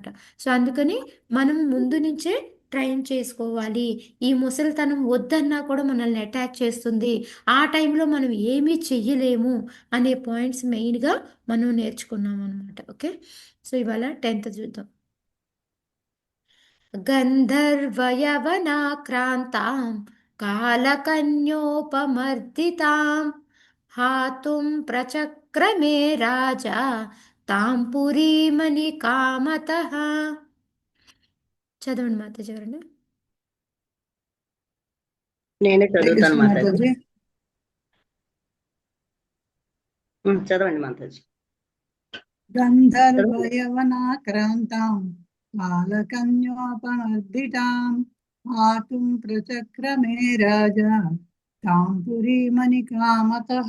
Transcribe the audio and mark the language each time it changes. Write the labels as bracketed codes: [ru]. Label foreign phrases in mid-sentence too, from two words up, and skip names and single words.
[te] సో అందుకని మనం ముందు నుంచే ట్రైన్ చేసుకోవాలి. ఈ ముసలితనం వద్దన్నా కూడా మనల్ని అటాక్ చేస్తుంది, ఆ టైంలో మనం ఏమీ చెయ్యలేము అనే పాయింట్స్ మెయిన్గా మనం నేర్చుకున్నాం అనమాట. ఓకే, సో ఇవాళ 10th చూద్దాం. [sa] गन्धर्वयवनाक्रान्तां कालकन्योपमर्दितां हातुं प्रचक्रमे राजा तां पुरीमणिकामतः. [te] చదవండి మాతాజీ ఎవరండి? నేనే చదువుతాను మాతాజీ. చదవండి మాతాజీ. [sa] గంధర్వయవనాక్రాంతాం బాలకన్యోపమర్దితాం మాతుం ప్రచక్రమే రాజా తాం పురీమణి కామతః.